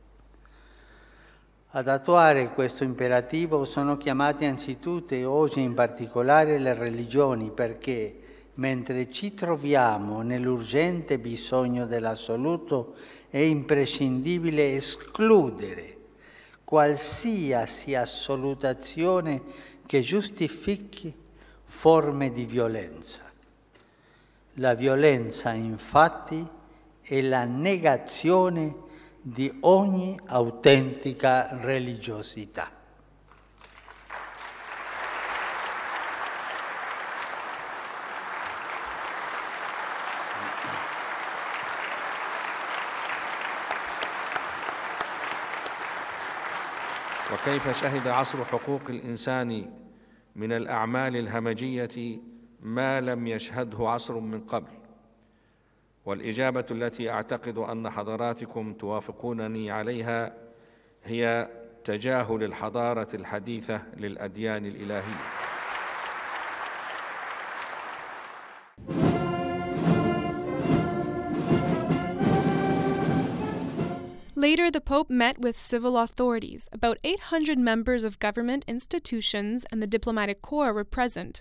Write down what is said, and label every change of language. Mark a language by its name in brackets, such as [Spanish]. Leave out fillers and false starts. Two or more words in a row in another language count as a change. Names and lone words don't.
[Italian] Ad attuare questo imperativo sono chiamate anzitutto e oggi in particolare le religioni, perché mentre ci troviamo nell'urgente bisogno dell'assoluto, è imprescindibile escludere qualsiasi assolutazione che giustifichi forme di violenza. La violenza, infatti, è la negazione di ogni autentica religiosità. [Arabic] وكيف شهد عصر حقوق الإنسان من الأعمال الهمجية ما لم يشهده عصر من قبل، والإجابة التي أعتقد أن حضراتكم توافقونني عليها هي تجاهل الحضارة الحديثة للأديان الإلهية. [English] Later, the Pope met with civil authorities. About 800 members of government institutions and the diplomatic corps were present.